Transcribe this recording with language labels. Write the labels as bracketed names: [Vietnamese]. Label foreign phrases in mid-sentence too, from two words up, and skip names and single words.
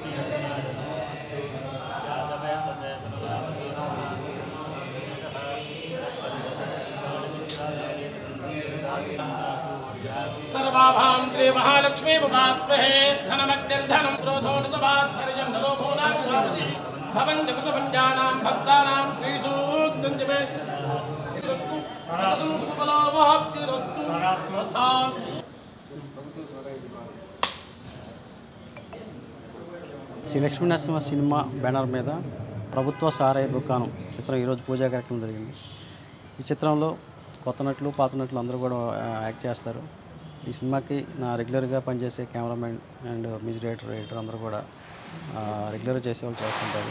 [Sanskrit] सर्वाभां श्री महालक्ष्मी उपास्महे धनमग्निर्धनं क्रोधो नृतवात्सर्यं नलोभो नागभावति भवन्ति कृतपुञ्जानां भक्तानां श्रीसूक्तं जपे सिद्धिरस्तु सततं सुखफलावाप्तिरस्तु तथास्तु। [Telugu] శ్రీ లక్ష్మీ నరసింహ సినిమా బ్యానర్ మీద ప్రభుత్వ సారాయి దుకాణం చిత్రం ఈరోజు పూజా కార్యక్రమం జరిగింది. ఈ చిత్రంలో కొత్త నటులు పాత నటులు అందరూ కూడా యాక్ట్ చేస్తారు. ఈ సినిమాకి నా రెగ్యులర్గా పనిచేసే [English] cameraman and music director [Telugu] అందరూ కూడా రెగ్యులర్గా చేసేవాళ్ళు చేస్తుంటారు.